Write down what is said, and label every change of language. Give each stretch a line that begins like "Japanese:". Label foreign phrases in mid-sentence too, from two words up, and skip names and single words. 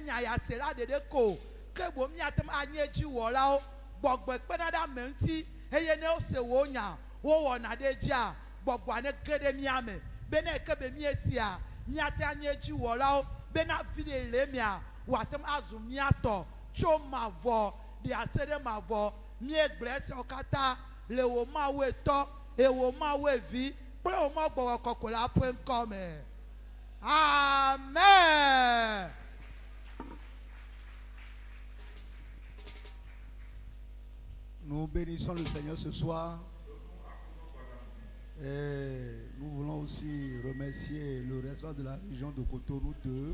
Ewe: nyayase la ɖeɖe ko ke bo miate anye dziwɔlawo gbɔgbɔ kpena ɖe ame ŋuti eye ne wose wò nya wowɔna ɖe dzia gbɔgbɔa ne ge ɖe mia me be ne eke be miesia miate anye dziwɔlawo bena vi ɖe le mea wòate azu miatɔ tso mavɔ ɖe ase ɖe mavɔ miegblẽ esiawo katã le wò mawu etɔ eye wò mawu evi kple wò mawu gbɔgbɔ kɔkɔ la ƒe ŋkɔ me. Amen.
French: Nous bénissons le Seigneur ce soir. Et nous voulons aussi remercier le restaurant de la région de Cotonou 2.